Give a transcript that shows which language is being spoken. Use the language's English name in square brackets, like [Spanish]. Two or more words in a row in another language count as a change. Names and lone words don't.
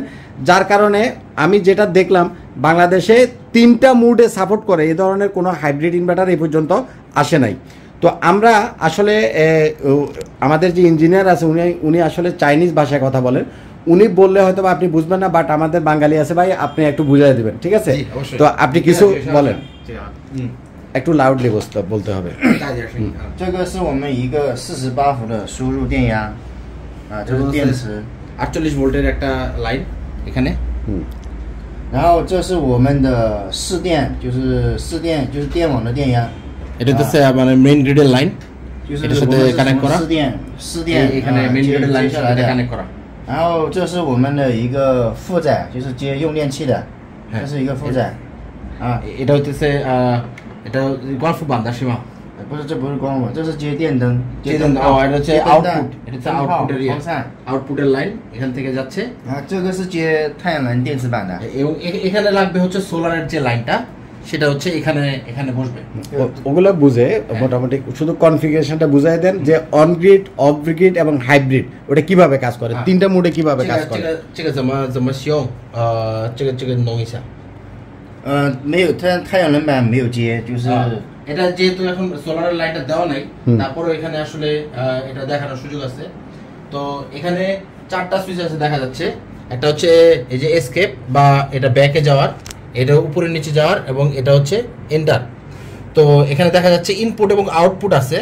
[Bangla] যার কারণে আমি যেটা দেখলাম, বাংলাদেশে 3টা মুডে সাপোর্ট করে এই ধরনের কোনো [English] hybrid inverter [Bangla] এই পর্যন্ত আসে নাই। তো আমরা আসলে আমাদের যে ইঞ্জিনিয়ার আছে, উনি আসলে চাইনিজ ভাষায় কথা বলেন। উনি বললে হয়তো আপনি বুঝবেন না, বাট আমাদের বাঙালি আছে ভাই, আপনি একটু বুঝিয়ে দেবেন, ঠিক আছে? তো আপনি কিছু বলেন, একটু লাউডলি বলতে হবে। [Chinese] 这个是我们一个48伏的输入电压啊，这是电池。 [Bangla] 48 ভোল্টের একটা লাইন এখানে। [Chinese] 然后这是我们的市电，就是电网的电压。 [Bangla] এটা তো মানে [English] main grid's [Bangla] লাইন, [Chinese] 就是 [Bangla] এটার [Chinese] 我 [Bangla] সাথে [Chinese] 们是 [Bangla] কানেক্ট [Chinese] 从 [Bangla] করা। [Chinese] 市电 [Bangla] এখানে [English] main grid's [Bangla] লাইনের [Chinese] 接下 [Bangla] সাথে [Chinese] 来的。 [Bangla] কানেক্ট করা। [Chinese] 然后这是我们的一个负载，就是接用电器的，这是一个负载啊。 [Bangla] এটা হচ্ছে এটা গল্ফ বান্দা সীমা। [Chinese] 不是，这不是光伏，这是接电灯。 [Bangla] এটা হচ্ছে আউটপুট, এটা হচ্ছে আউটপুটের [Chinese] 风扇。 [Bangla] আউটপুটের লাইন এখান থেকে যাচ্ছে। [Chinese] 啊，这个是接太阳能电池板的。 [Bangla] এবং এখানে লাগবে হচ্ছে সোলারের যে লাইনটা, সেটা হচ্ছে এখানে বসবে। ওগুলো বুঝে মোটামুটি শুধু কনফিগারেশনটা বুঝাই দেন যে [English] on grid, off grid [Bangla] এবং হাইব্রিড ওটা কিভাবে কাজ করে, 3টা মোডে কিভাবে কাজ করে। [Chinese] 这个怎么使用？这个弄一下。没有，太阳能板没有接，就是。 [Bangla] এটা যেহেতু এখন সোলারের লাইনটা দেওয়া নাই, তারপরে এখানে আসলে এটা দেখানোর সুযোগ আছে। তো এখানে 4টা সুইচ আছে দেখা যাচ্ছে। একটা হচ্ছে এই যে এসকেপ বা এটা ব্যাকে যাওয়ার, এটা উপরে নিচে যাওয়ার, এবং এটা হচ্ছে এন্টার। তো এখানে দেখা যাচ্ছে ইনপুট এবং আউটপুট আছে।